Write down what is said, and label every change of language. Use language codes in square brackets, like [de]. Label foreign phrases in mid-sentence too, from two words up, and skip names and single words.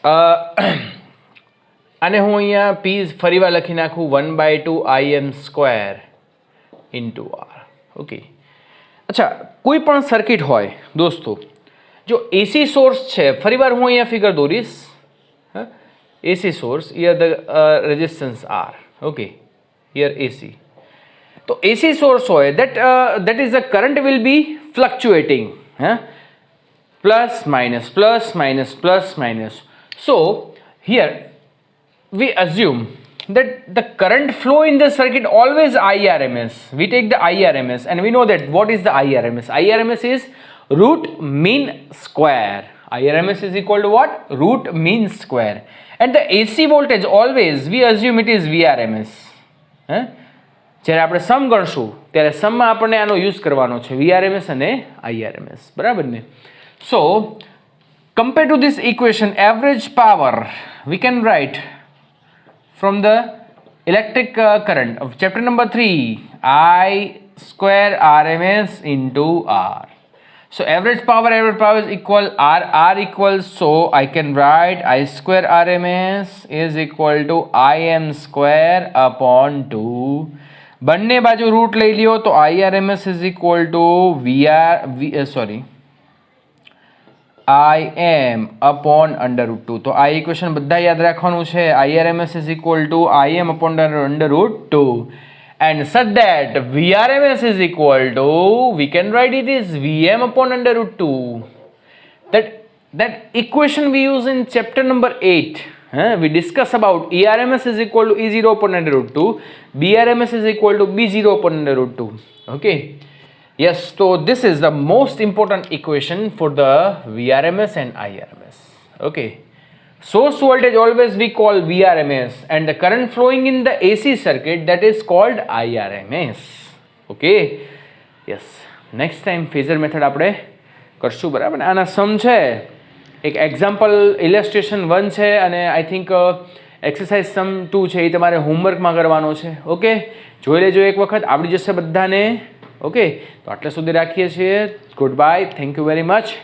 [gu] આને હું અહીંયા P ફરીવાર લખી નાખું 1/2 Im [en] square into [gu] R. ઓકે, અચ્છા, કોઈ પણ સર્કિટ હોય દોસ્તો, જો [en] AC source [gu] છે, ફરીવાર હું અહીંયા ફિગર દોરીશ. હા, [en] AC source, here the resistance R. Okay, here AC. તો AC source હોય, that is the current will be fluctuating. [gu] હા, [en] plus minus plus minus plus minus. So here we assume that the current flow in the circuit always IRMS. We take the IRMS and we know that what is the IRMS? IRMS is root mean square. IRMS is equal to what? Root mean square. And the AC voltage always we assume it is VRMS. [gu] જ્યારે આપણે સમ ગણશું ત્યારે સમમાં આપણને આનો યુઝ કરવાનો છે, VRMS અને IRMS, બરાબર ને? [en] So compared to this equation, average power we can write from the electric current of chapter number 3, I square RMS into R. So average power is equal R equals, so I can write I square RMS is equal to Im square upon 2. બંને બાજુ રૂટ લઈ લ્યો તો IRMS is equal to Im upon under root 2. [gu] તો આ ઇક્વેશન બધા યાદ રાખવાનું છે. [en] IRMS is equal to Im upon under root 2, and such that VRMS is equal to, we can write it is Vm upon under root 2. That equation we use in chapter number 8. We discuss about ERMS is equal to E0 upon under root 2, BRMS is equal to B0 upon under root 2. Okay. Yes, so this is the most important equation for the VRMS and IRMS. Okay. Source voltage always we call VRMS, and the current flowing in the AC circuit, that is called IRMS. Okay. Yes. Next time phasor method [gu] આપણે કરશું, બરાબર ને? આના સમ છે, એક [en] example illustration [gu] 1 છે અને [en] I think exercise sum [gu] 2 છે, એ તમારે હોમવર્કમાં કરવાનો છે. ઓકે, જોઈ લેજો એક વખત, આવડી જશે બધાને. ઓકે, તો આટલા સુધી રાખીએ છીએ. [en] Good bye, thank you very much.